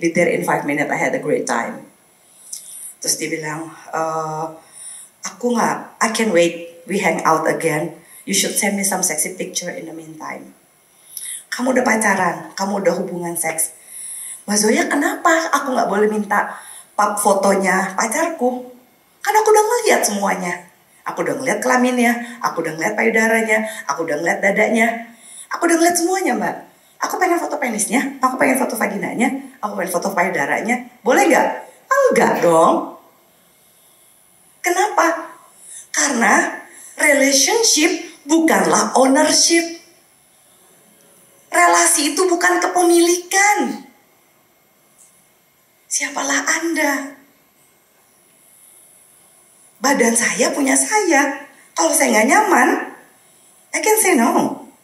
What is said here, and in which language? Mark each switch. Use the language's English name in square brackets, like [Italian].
[English] Be there in 5 minutes. I had a great time. [Indonesian] Terus dia bilang, [English] I can't wait. We hang out again. You should send me some sexy picture in the meantime. [Indonesian] Kamu udah pacaran, kamu udah hubungan seks. Mbak Zoya kenapa aku gak boleh minta fotonya pacarku? Kan aku udah ngeliat semuanya. Aku udah ngeliat kelaminnya, aku udah ngeliat payudaranya, aku udah ngeliat dadanya. Aku udah ngeliat semuanya mbak. Aku pengen foto penisnya, aku pengen foto vaginanya, aku pengen foto payudaranya. Boleh gak? Enggak dong. Kenapa? Karena relationship bukanlah ownership. Relasi itu bukan kepemilikan. Siapalah Anda? Badan saya punya saya. Kalau saya nggak nyaman, [English] I can say no.